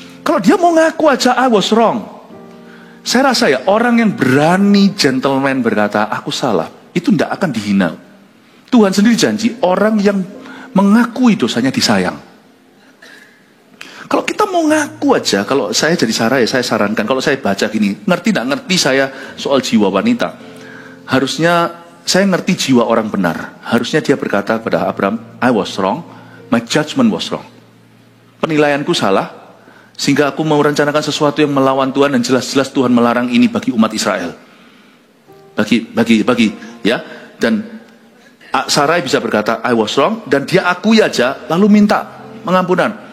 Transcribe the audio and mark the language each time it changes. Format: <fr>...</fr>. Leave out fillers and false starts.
<id>Kalau dia mau ngaku aja,</id> <en>I was wrong.</en> <id>Saya rasa ya orang yang berani gentleman berkata aku salah, itu tidak akan dihina. Tuhan sendiri janji, orang yang mengakui dosanya disayang. Kalau kita mau ngaku aja, kalau saya jadi Sarai, saya sarankan, kalau saya baca gini, ngerti tidak ngerti saya soal jiwa wanita. Harusnya saya ngerti jiwa orang benar. Harusnya dia berkata kepada Abraham,</id> <en>I was wrong, my judgment was wrong.</en> <id>Penilaianku salah, sehingga aku mau merencanakan sesuatu yang melawan Tuhan, dan jelas-jelas Tuhan melarang ini bagi umat Israel. Bagi ya. Dan Sarai bisa berkata</id> <en>I was wrong,</en> <id>dan dia akui aja lalu minta pengampunan.</id>